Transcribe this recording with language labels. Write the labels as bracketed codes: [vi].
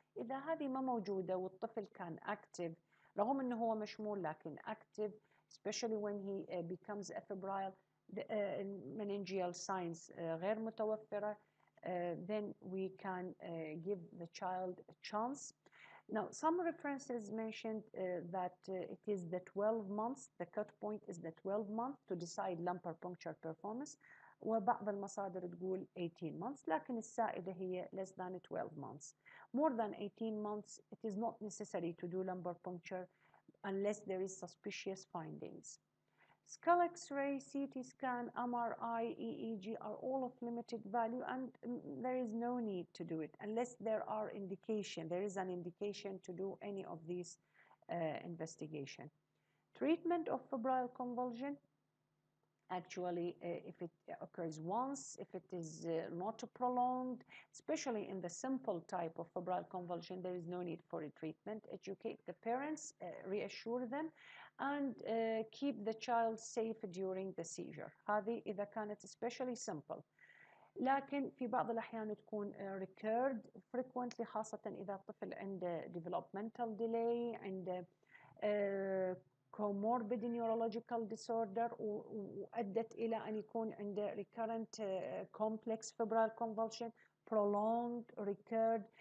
[ar] إذا هذه ما موجودة والطفل كان [en] active رغم أنه هو مشمول لكن active, especially when he becomes febrile, meningeal signs غير متوفرة, then we can give the child a chance. Now, some references mentioned that it is the 12 months, the cut point is the 12 months to decide lumbar puncture performance. [ar] وبعض المصادر تقول 18 months، لكن السائدة هي [en] less than 12 months. More than 18 months, it is not necessary to do lumbar puncture unless there is suspicious findings. Skull X-ray, CT scan, MRI, EEG are all of limited value, and there is no need to do it unless there is an indication to do any of these investigation. Treatment of febrile convulsion, actually, if it occurs once, if it is not prolonged, especially in the simple type of febrile convulsion, there is no need for a treatment. Educate the parents, reassure them, and keep the child safe during the seizure. [ar] هذه إذا كانت especially simple. لكن في بعض الأحيان تكون recurred frequently، خاصة إذا الطفل عنده developmental delay، عنده comorbid neurological disorder وأدت إلى أن يكون عنده recurrent complex febrile convulsion prolonged recurred.